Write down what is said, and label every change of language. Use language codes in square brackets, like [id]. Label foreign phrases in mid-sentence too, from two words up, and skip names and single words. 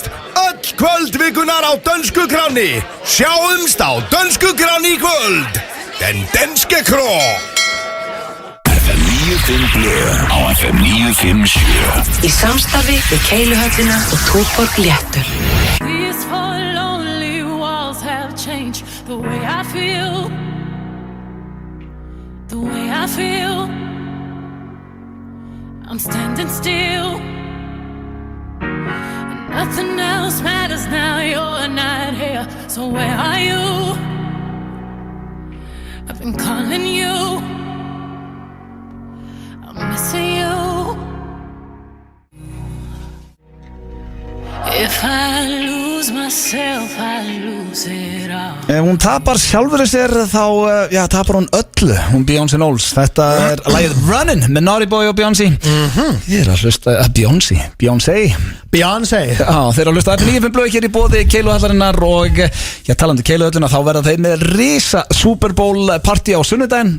[is] Öll kvöldvikunar á Dönsku Kráni. Sjáumst á Dönsku Kráni í kvöld. [da] Den danske krå. [is] FM 95 Blöð á FM 957. Í samstarfi við Keiluhöllina og Túborg Léttur. [en] These four lonely walls have changed the way I feel. The way I feel. I'm standing still. And nothing else matters now. You're not here. So where are you? I've been calling you. I'm missing you. If I lose myself, I lose it all. [is] Ef hún tapar sjálfur sér þá, tapar hún öllu, hún Beyoncé Knowles. Þetta lagið Runnin' með Naughty Boy og Beyoncé. Ég að hlusta, Beyoncé. Já, þeir að hlusta FM 95 Blöð hér í boði Keiluhallarinnar og talandi Keiluhöllina þá verða þeir með risa Super Bowl party á sunnudaginn.